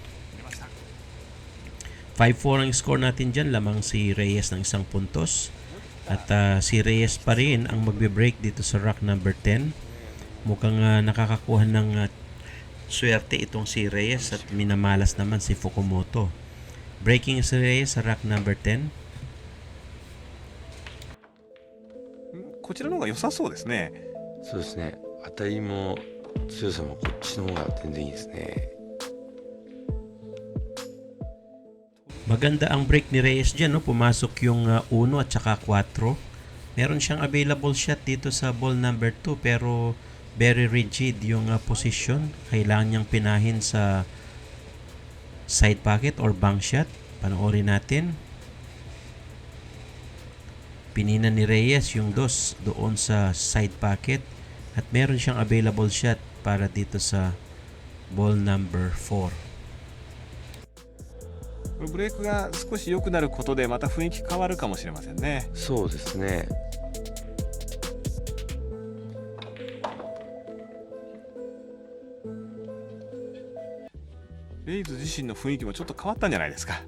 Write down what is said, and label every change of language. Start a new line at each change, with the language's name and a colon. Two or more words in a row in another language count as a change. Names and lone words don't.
Filipino: 5-4 ang score natin dyan, lamang si Reyes ng 1 puntos. At si Reyes pa rin ang magbe-break dito sa
English: rack number 10.
Filipino: Mukhang nakakakuha ng swerte itong si Reyes at minamalas naman si Fukumoto. Breaking si Reyes sa
English: rack number 10.
Japanese: こちらの方が良さそうですね。そうですね。当たりも強さもこっちの方が全然いいですね。
Filipino: Maganda ang break ni Reyes dyan, no? Pumasok yung 1 at saka 4. Meron siyang
English: available shot
Filipino: dito sa
English: ball number 2
Filipino: pero
English: very rigid
Filipino: yung position. Kailangan niyang pinahin sa
English: side pocket
Filipino: or
English: bank shot.
Filipino: Panoorin natin. Pinina ni Reyes yung 2 doon sa
English: side pocket
Filipino: at meron siyang
English: available shot
Filipino: para dito sa
English: ball number 4.
Japanese: ブレイクが少し良くなることでまた雰囲気変わるかもしれませんね。そうですね。レイズ自身の雰囲気もちょっと変わったんじゃないですか。